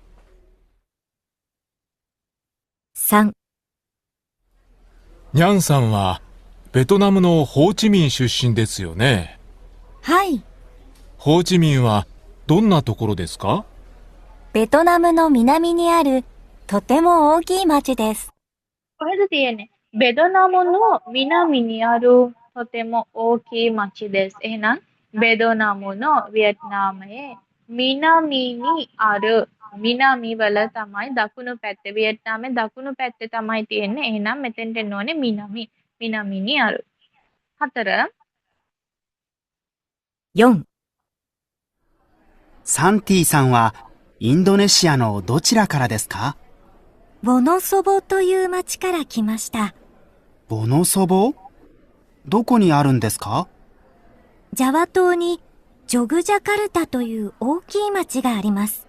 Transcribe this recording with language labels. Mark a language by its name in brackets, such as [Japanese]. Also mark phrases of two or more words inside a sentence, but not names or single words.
[Japanese] 3、ニャンさんはベトナムのホーチミン出身ですよね。はい。ホーチミンはどんなところですか？ベトナムの南にあるとても大きい町です。 [Sinhala] කොහෙද තියෙන්නේ? [Japanese] ベトナムの南にあるとても大きい町です. [Sinhala] එහෙනම් බෙදනමුනෝ වියට්නාමයේ [Japanese] 南にある [Sinhala] මිනාමි වල තමයි දකුණු පැත්තේ වියට්නාමේ දකුණු පැත්තේ තමයි තියෙන්නේ. එහෙනම් මෙතෙන්ට එන්න ඕනේ මිනාමි. [Japanese] 南にある. [Sinhala] 4 [Japanese] 4、サンティさんはインドネシアのどちらからですか？ボノソボという町から来ました。ボノソボ？どこにあるんですか？ジャワ島にジョグジャカルタという大きい町があります。